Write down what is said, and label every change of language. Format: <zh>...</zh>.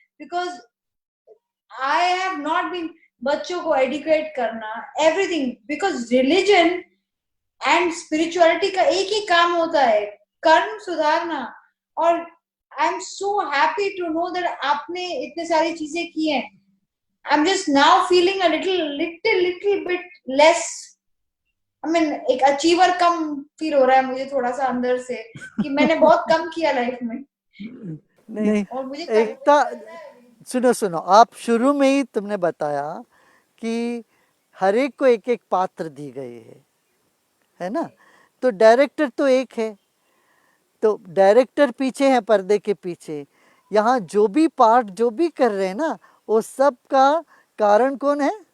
<en>because I have not been,</en> <hi>बच्चों को educate करना, everything, because religion and spirituality का एक ही काम होता है, कर्म सुधारना। और</hi> <en>I am so happy to know that</en> <hi>आपने इतने सारी चीजें की हैं।</hi> <en>I'm just now feeling a little bit less. I mean,</en> <hi>एक अचीवर कम फील हो रहा है मुझे थोड़ा सा अंदर से, कि मैंने बहुत कम किया लाइफ में। नहीं, और मुझे एकता, सुनो सुनो, आप शुरू में ही तुमने बताया कि हर एक को एक एक पात्र दी गई है ना, तो डायरेक्टर तो एक है, तो डायरेक्टर पीछे है पर्दे के पीछे, यहाँ जो भी पार्ट जो भी कर रहे हैं ना, वो सब का कारण कौन है?</hi>